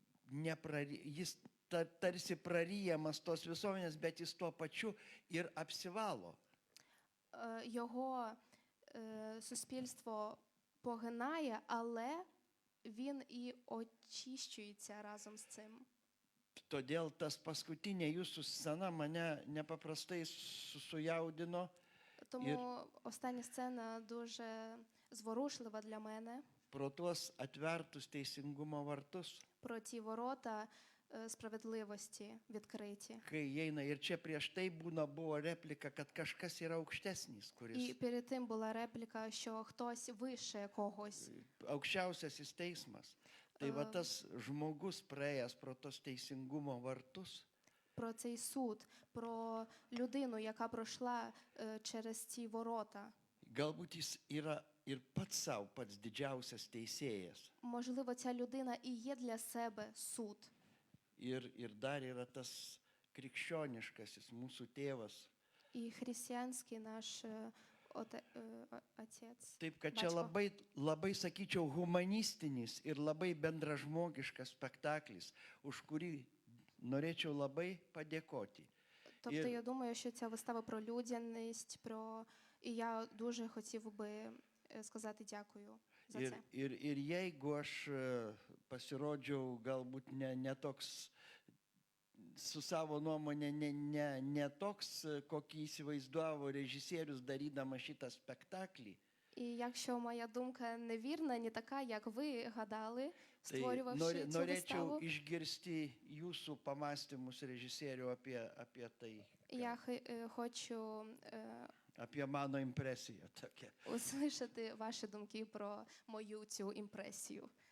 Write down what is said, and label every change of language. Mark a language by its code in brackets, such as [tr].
[lt] jis tarsi prarijamas tos visuomenės, bet jis tuo pačiu ir apsivalo. [uk] Його суспільство погинає, але він і очищується разом з цим. [lt] Todėl tas paskutinė jūsų scena mane nepaprastai sujaudino. [uk] Тому остання сцена дуже зворушлива для мене. [lt] Pro tuos atvertus teisingumo vartus. [uk] Про ті ворота справедливості відкриті. [lt] Kai įeina ir čia prieš tai buvo replika, kad kažkas yra aukštesnis, [uk] І [lt] kuris [uk] перед тим була репліка, що хтось вище когось. [lt] aukščiausiasis teismas. Tai va tas žmogus praėjęs pro tos teisingumo vartus. [uk] Про цей суд, про людину, яка пройшла через ці ворота. [lt] Galbūt jis yra ir pats savo pats didžiausias teisėjas. [uk] Можливо, ця людина і є для себе суд. [lt] Ir dar yra tas krikščioniškasis mūsų tėvas. [uk] І християнський наш отець. [lt] Taip, kad čia [uk] Батько. [lt] labai, sakyčiau, humanistinis ir labai bendražmogiškas spektaklis, už kurį norėčiau labai padėkoti. [uk] Тобто я думаю, що ця вистава про людяність, і я дуже хотів би сказати дякую за це. [lt] Ir jeigu aš pasirodžiau galbūt ne toks su savo nuomonė, ne toks, kokį įsivaizdavo režisierius darydamas šitą spektaklį, [uk] І якщо моя думка невірна, не така, як ви гадали, [lt] tai [uk] створювавши цю [lt] norėčiau [uk] виставу, [lt] išgirsti jūsų pamastymus režisierių apie tai, [uk] я хочу [lt] apie mano impresiją tokią. [uk] услышати ваші думки про мою цю імпресію.